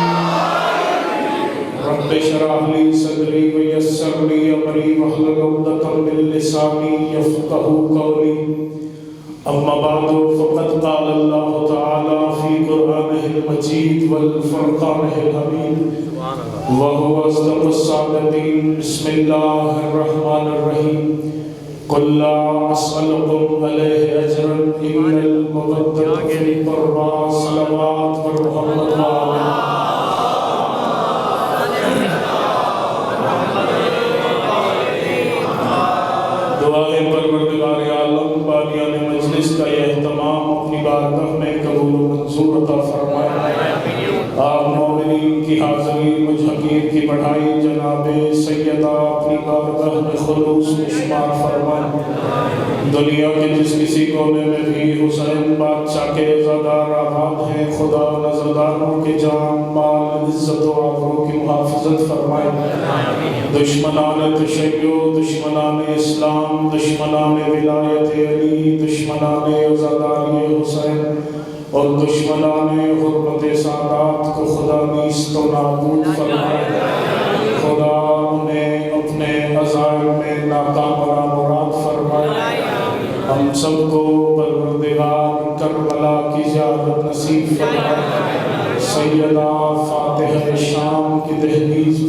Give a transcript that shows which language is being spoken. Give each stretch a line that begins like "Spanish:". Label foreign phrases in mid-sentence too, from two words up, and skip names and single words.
Arabic: رب اشرح لي صدري ويسر لي أمري واحلل عقدة من لساني يفقهوا قولي أما بعد فقد قال الله تعالى في قرآنه المجيد والفرقانه الحميد وهو أصدق الصادقين بسم الله الرحمن الرحيم قل لا أسألكم عليه أجرا إن المودة في القربى صلوات ورحمة الله
Urdu: دعائے پروردگار عالم بانیان مجلس کا یہ اہتمام اپنی بارگاہ میں قبول و منظور عطا فرمائے آپ مومنین کی حاضری مجھ حقیر کی بڑھائی جناب سیدہ اپنی بارگاہ میں خلوص میں شمار فرمائے دنیا کے جس کسی کونے میں بھی حسین بادشاہ کے عزادار آباد ہیں خدا نظرداروں کے جان مال عزت و آبرو کی محافظت فرمائے دشمنان تشیع دشمنان اسلام دشمنان ولایت علی دشمنان عزاداری حسین اور دشمنان حرمت سادات کو خدا نیست و نابود فرمائے خدا انہیں اپنے عزائم میں ناکام و نامراد فرمائے ہم سب کو پروردگار کربلا کی زیارت نصیب فرمائے سیدہ فاتحہ شام کی دہلیز